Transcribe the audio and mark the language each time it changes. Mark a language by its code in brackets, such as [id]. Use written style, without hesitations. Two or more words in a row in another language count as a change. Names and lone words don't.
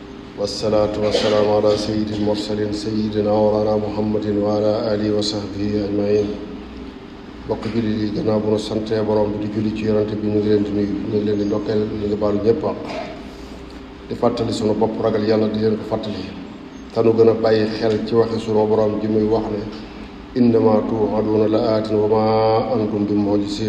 [ar] والصلاة والسلام على سيد المرسلين سيدنا ورانا محمد وعلى آله وصحبه أجمعين. [wo] bokk jullit yi gannaaw bu nu santee borom bi di julli ci yonante bi ñu ngi leen di nuyu ñu ngi leen di ndokkeel ñu ngi baalu ñëpp ak di fàttali sunu bopp ragal yàlla di leen ko fàttali te nu gën a bàyyi xel ci waxe sunu borom ji muy wax ne [ar] إنما توعدون لآت وما أنتم بمعجزين.